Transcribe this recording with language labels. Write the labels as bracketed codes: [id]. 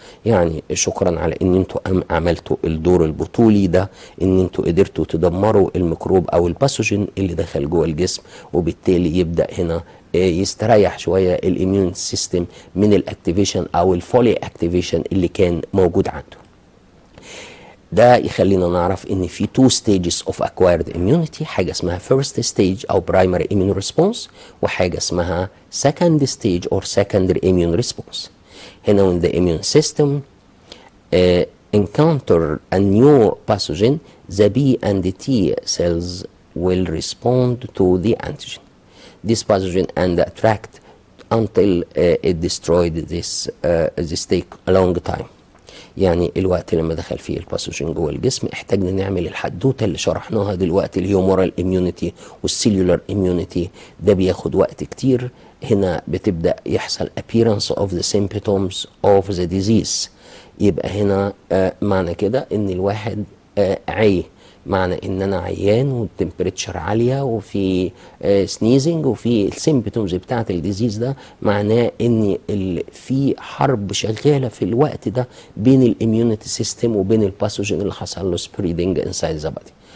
[ar] يعني شكرا على ان انتوا عملتوا الدور البطولي ده، ان انتوا قدرتوا تدمروا الميكروب او الباثوجين اللي دخل جوه الجسم، وبالتالي يبدا هنا يستريح شويه الاميون سيستم من الاكتيفيشن او الفولي اكتيفيشن اللي كان موجود عنده. ده يخلينا نعرف ان في [en] two stages of acquired immunity، [ar] حاجه اسمها [en] first stage او primary immune response، وحاجه اسمها second stage or secondary immune response. هنا when the immune system encounter a new pathogen, the B and the T cells will respond to the antigen. This pathogen and attract until it destroyed this take a long time. [ar] يعني الوقت لما دخل فيه الباثوجين جوه الجسم احتاجنا نعمل الحدوته اللي شرحناها دلوقتي، الهيومورال اميونيتي والسيلولار اميونيتي، ده بياخد وقت كتير. هنا بتبدا يحصل [en] appearance of the symptoms of the disease. [ar] يبقى هنا معنى كده ان الواحد عي، معنى ان انا عيان والتمبريتشر عاليه وفي سنيزنج وفي السيمبتومز بتاعه الديزيز، ده معناه ان في حرب شغاله في الوقت ده بين الاميونيتي سيستم وبين الباثوجين اللي حصل له سبريدنج انسايد ذا بادي.